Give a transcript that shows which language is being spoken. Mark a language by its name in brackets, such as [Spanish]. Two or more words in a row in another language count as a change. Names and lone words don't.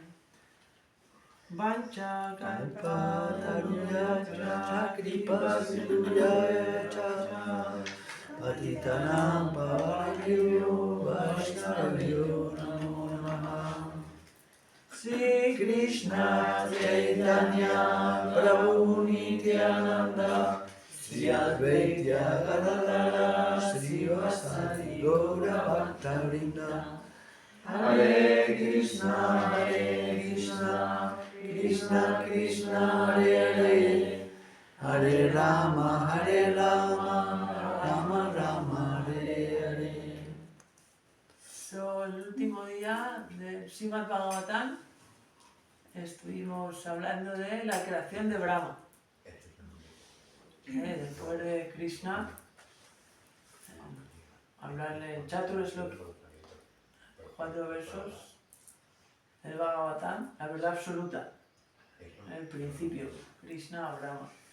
[Sanskrit] वाञ्छा कल्प तरुभ्यश्च कृपा सिन्धुभ्यश्च पतितानां पावनेभ्यो वैष्णवेभ्यो नमो नमः श्री कृष्ण चैतन्य प्रभु नित्यानन्द श्री अद्वैत गदाधर श्री वासादि गौर भक्तवृन्द हरे कृष्ण कृष्ण कृष्ण हरे हरे हरे राम राम राम हरे हरे. [Spanish] El último día del Srimad Bhagavatam estuvimos hablando de la creación de Brahma. Después de Krishna, hablarle en Chaturasloki, 4 versos del Bhagavatam, la verdad absoluta, el principio, Krishna a Brahma.